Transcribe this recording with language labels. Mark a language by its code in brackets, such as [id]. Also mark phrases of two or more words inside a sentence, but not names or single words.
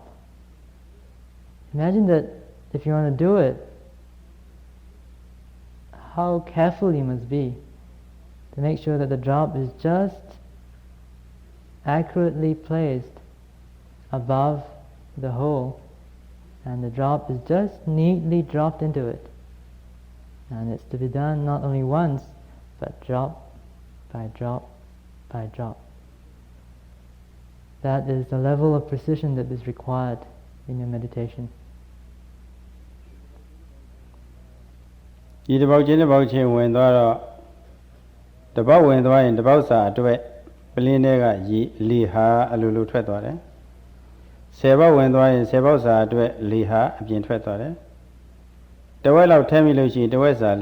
[en] Imagine that if you want to do it, how careful you must be to make sure that the drop is just accurately placed above the hole, and the drop is just neatly dropped into it. And it's to be done not only once, but drop by drop by drop. That is the level of precision that is required in your meditation. [my] ဒီတစ်ပေါက်ချင်းဝင်သွားတော့တစ်ပေါက်ဝင်သွားရင်တစ်ပေါက်စာအတွက်ပလင်းတွေကလေဟာအလိုလိုထွက်သွားတယ်10ပေါက်ဝင်သွားရင်10ပေါက်စာအတွက်လေဟာအပြင်ထွက်သွားတယ်တဝက်လောက်ထည့်မိလို့ရှိရင်တဝက်စာ